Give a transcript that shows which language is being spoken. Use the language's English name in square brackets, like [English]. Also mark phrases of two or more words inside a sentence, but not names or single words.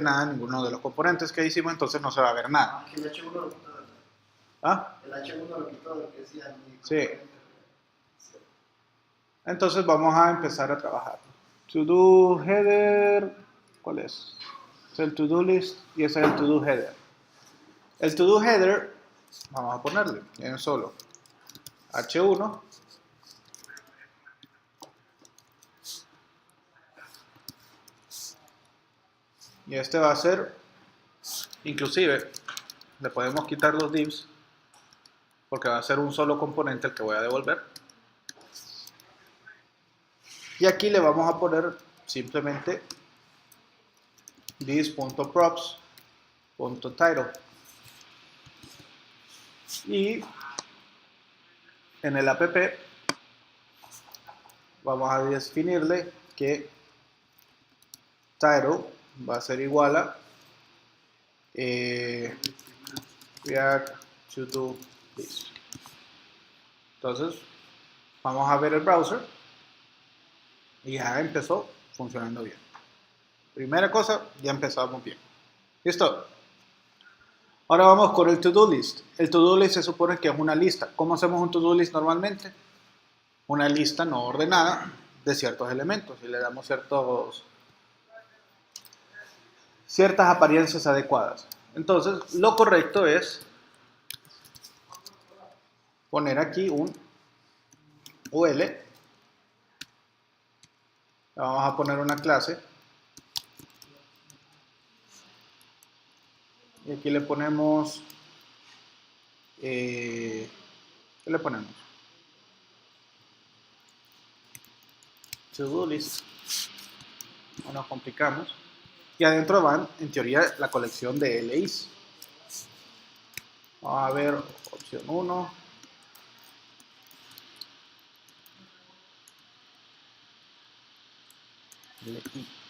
[Spanish] nada en ninguno de los componentes que hicimos, entonces no se va a ver nada. El H1 lo quitó. ¿Ah? El H1 lo quitó, lo que decía. Sí. Entonces vamos a empezar a trabajar. [English] To do header, [Spanish] ¿cuál es? Es el [English] to do list [Spanish] y ese es el [English] to do header. [Spanish] El [English] to do header [Spanish] vamos a ponerle en solo H1 y este va a ser, inclusive le podemos quitar los divs porque va a ser un solo componente el que voy a devolver, y aquí le vamos a poner simplemente this.props.title y en el app vamos a definirle que title va a ser igual a [English] React to do this. [Spanish] Entonces vamos a ver el browser y ya empezó funcionando bien. Primera cosa, ya empezamos bien. ¿Listo? Ahora vamos con el [English] to-do list. [Spanish] El [English] to-do list [Spanish] se supone que es una lista. ¿Cómo hacemos un [English] to-do list [Spanish] normalmente? Una lista no ordenada de ciertos elementos y le damos ciertas apariencias adecuadas. Entonces, lo correcto es poner aquí un UL. Le vamos a poner una clase. Y aquí le ponemos, ¿qué le ponemos? [English] To-do list. [Spanish] No nos complicamos. Y adentro van, en teoría, la colección de LIs. Vamos a ver, opción 1. LI.